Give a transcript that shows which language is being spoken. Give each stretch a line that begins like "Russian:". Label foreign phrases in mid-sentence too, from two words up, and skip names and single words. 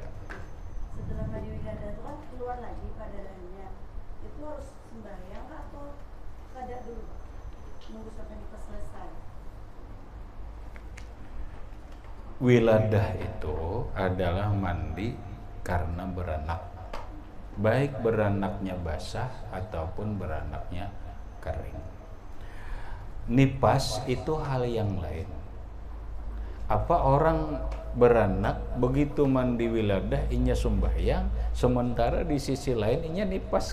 Indonesian: Setelah mandi wiladah itu kan keluar lagi pada darahnya.
Banjar: Itu harus sembahyang atau kada dulu?
Indonesian: Nunggu sampai nifas selesai. Wiladah itu adalah mandi karena beranak, baik beranaknya basah ataupun beranaknya kering. Nipas itu hal yang lain.
Banjar: Apa orang beranak begitu mandi wiladah inya sembahyang, sementara di sisi lain inya nipas?